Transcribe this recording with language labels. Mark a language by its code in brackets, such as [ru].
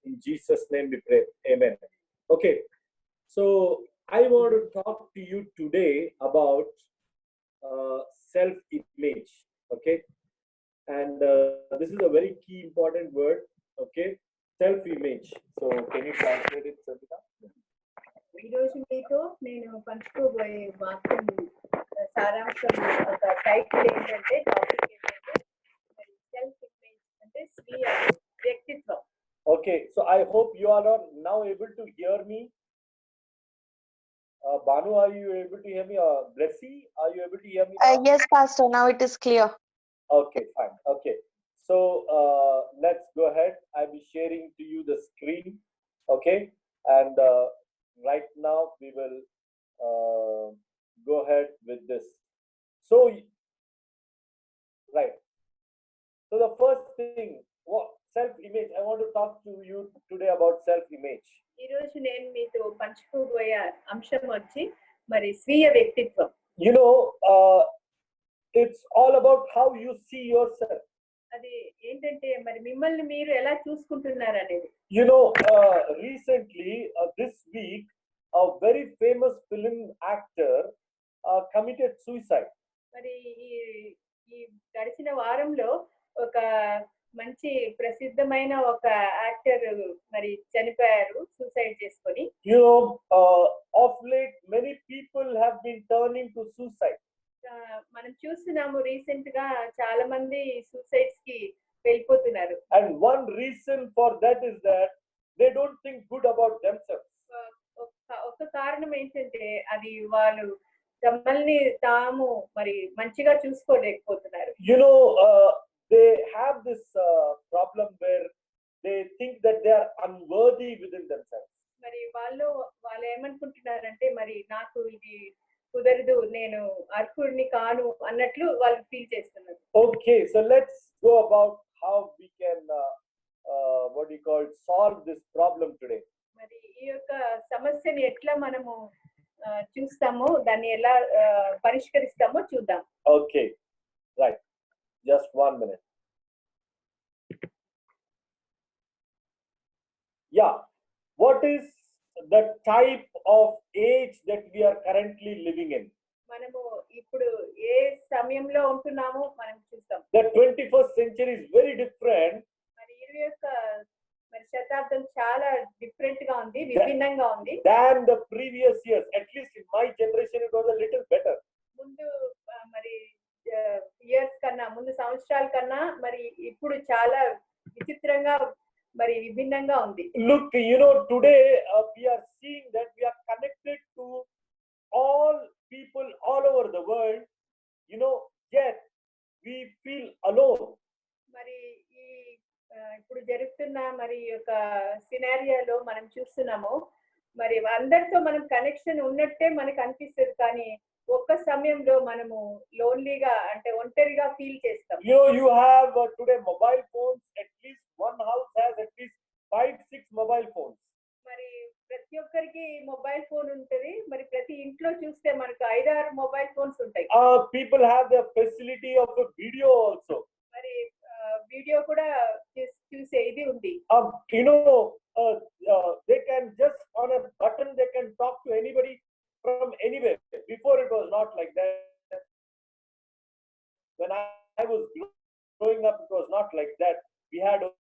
[en] In Jesus' name we pray. Amen. Okay, so I want to talk to you today about self-image. Okay, and this is a very key important word. Okay, self-image. So can you translate it, Santika? [te] ఈరోజు మీతో నేను పంచుకోబోయే వాక్యం సారాంశం ఒక title ఏంటంటే topic ఏంటంటే మరి self image అంటే స్వీయ వ్యక్తిత్వం. [en] Okay, so I hope you all are now able to hear me. Banu, are you able to hear me? Blessy, are you able to hear me now? Yes, Pastor, now it is clear. Okay, fine. Okay, so let's go ahead. I'll be sharing to you the screen. Okay, and right now we will go ahead with this. So, right. So the first thing, what self-image? I want to talk to you today about self-image. [te] ఈరోజు నేను మీతో పంచుకోబోయే అంశం వచ్చి మరి స్వీయ వ్యక్తిత్వం. [en] You know, it's all about how you see yourself. [te] అది ఏంటంటే మరి మిమ్మల్ని మీరు ఎలా చూసుకుంటున్నారు అనేది. [en] You know, recently this week, a very famous film actor committed suicide. [te] మరి ఈ గడిచిన వారంలో ఒక మంచి ప్రసిద్ధమైన ఒక యాక్టర్ మరి చనిపోయారు సూసైడ్ చేసుకొని. [en] You know, of late many people have been turning to suicide. [te] మనం చూస్తున్నాము రీసెంట్ గా చాలా మంది సూసైడ్స్ కి వెళ్ళిపోతున్నారు. [en] And one reason for that is that they don't think good about themselves. [te] ఒక కారణం ఏంటంటే అది వాళ్ళు తమల్ని తాము మరి మంచిగా చూసుకోలేకపోతున్నారు. [en] You know, they have this problem where they think that they are unworthy within themselves. [te] మరి వాళ్ళు ఏమనుకుంటున్నారంటే మరి నాకు ఇది కుదరదు, నేను అర్హుడిని కాను అన్నట్లు వాళ్ళు ఫీల్ చేస్తున్నారు. [en] Okay, so let's go about how we can what you call solve this problem today. [te] మరి ఈ యొక్క సమస్యని ఎట్లా మనము చూస్తామో దాన్ని ఎలా పరిష్కరిస్తామో చూద్దాం. [en] Okay, right. Just 1 minute. Yeah, what is the type of age that we are currently living in? [te] మనము ఇప్పుడు ఏ సమయంలో ఉంటున్నామో మనం చూస్తాం. [en] The 21st century is very different. [te] మరి 21వ మరి శతాబ్దం చాలా డిఫరెంట్ గా ఉంది, విభిన్నంగా ఉంది. [en] Than the previous years. At least in my generation it was a little better. [te] ముందు మరి ఇయర్స్ కన్నా ముందు సంవత్సరాల కన్నా మరి ఇప్పుడు చాలా విచిత్రంగా మరి విభిన్నంగా ఉంది. [en] Look, today we are seeing that we are connected to all people all over the world, yet we feel alone. [te] మరి ఈ ఇప్పుడు జరుగుతున్న మరి యొక్క సినారియోలో మనం చూస్తున్నాము, మరి అందరితో మనం కనెక్షన్ ఉన్నట్టే మనకు అనిపిస్తుంది, కానీ ఒక్క సమయంలో మనము లోన్లీగా అంటే ఒంటరిగా ఫీల్ చేస్తాం. [en] You have today mobile phones. At least one house has at least 5-6 mobile phones. [te] మరి ప్రతి ఒక్కరికి మొబైల్ ఫోన్ ఉంటది. మరి ప్రతి ఇంట్లో చూస్తే మనకు 5-6 మొబైల్ ఫోన్స్ ఉంటాయి. [en] People have the facility of the video also. [te] మరి వీడియో కూడా చూసే ఇది ఉంది. [en] They can just on a button they can talk to anybody from anywhere. Before it was not like that. When I was growing up, it was not like that. We had